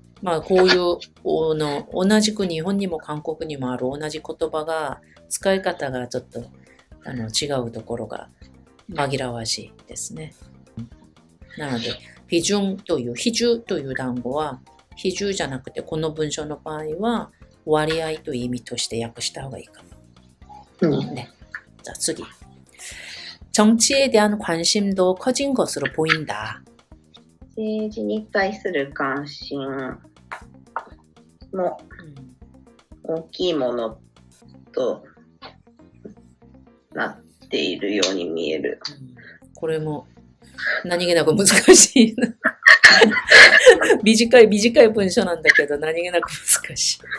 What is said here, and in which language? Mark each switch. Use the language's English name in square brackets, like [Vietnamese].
[Japanese] こういう同じく日本にも韓国にもある同じ言葉が使い方がちょっと違うところが紛らわしいですね。なので、比重という、比重という単語は、比重じゃなくて、この文章の場合は、割合という意味として訳した方がいいかも。ね。じゃあ次。 [Korean] 정치에 대한 관심도 커진 것으로 보인다. [Japanese] 政治に対する関心も大きいものとなっているように見える。これも何気なく難しい。短い文章なんだけど何気なく難しい。